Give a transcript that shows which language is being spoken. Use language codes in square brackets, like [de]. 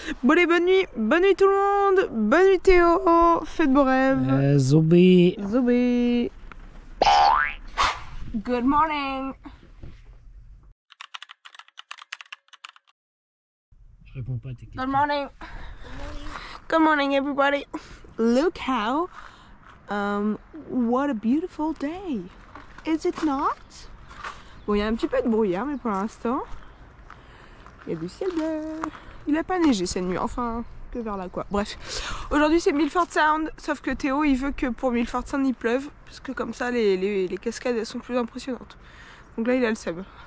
[fr] Bon, allez, bonne nuit tout le monde. Bonne nuit Théo. Faites beaux rêves. Zobé. Zobé. [en] Good morning. [fr] Je réponds pas à tes questions. [en] Good morning. Good morning, everybody. Look how, what a beautiful day. Is it not? [fr] Bon, il y a un petit peu de brouillard, mais pour l'instant, il y a du ciel bleu. Il a pas neigé cette nuit, enfin, que vers là, quoi. Bref, aujourd'hui c'est Milford Sound, sauf que Théo, il veut que pour Milford Sound, il pleuve, parce que comme ça, les cascades, elles sont plus impressionnantes. Donc là, il a le seum.